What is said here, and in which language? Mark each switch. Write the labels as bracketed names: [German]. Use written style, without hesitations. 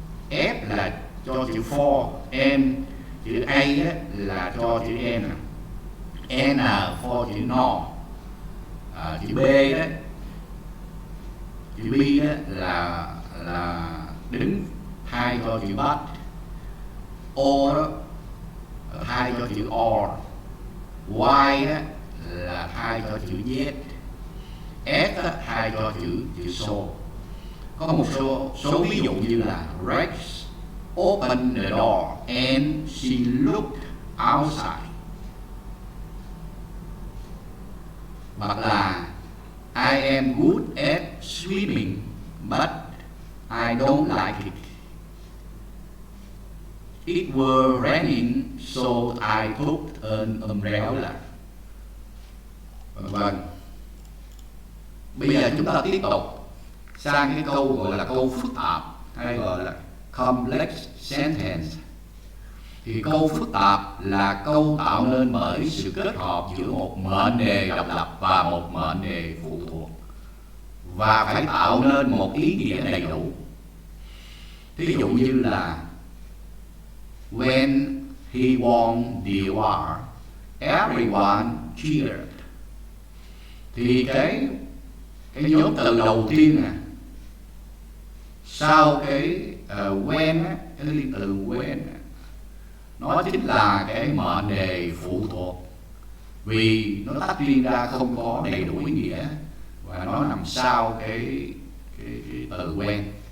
[Vietnamese] F là cho chữ for, M chữ A là cho chữ N, N là for chữ no, chữ B chữ B là đứng thay cho chữ but, O thay cho chữ or, Y là thay cho chữ yes, S thay cho chữ so. Có một số ví dụ như là [English] Rex opened the door and she looked outside. [Vietnamese] Hoặc là [English] I am good at swimming but I don't like it. It were raining so I took an umbrella. [Vietnamese] Vâng. Bây giờ chúng ta tiếp tục sang cái câu gọi là câu phức tạp hay gọi là complex sentence. Thì câu phức tạp là câu tạo nên bởi sự kết hợp giữa một mệnh đề độc lập và một mệnh đề phụ thuộc, và phải tạo nên một ý nghĩa đầy đủ. Ví dụ như là [English] when he won the award, everyone cheered. [Vietnamese] Thì cái nhóm từ đầu tiên sau cái when cái liên từ when nó chính là cái mệnh đề phụ thuộc, vì nó tách riêng ra không có đầy đủ ý nghĩa và nó nằm sau cái từ when.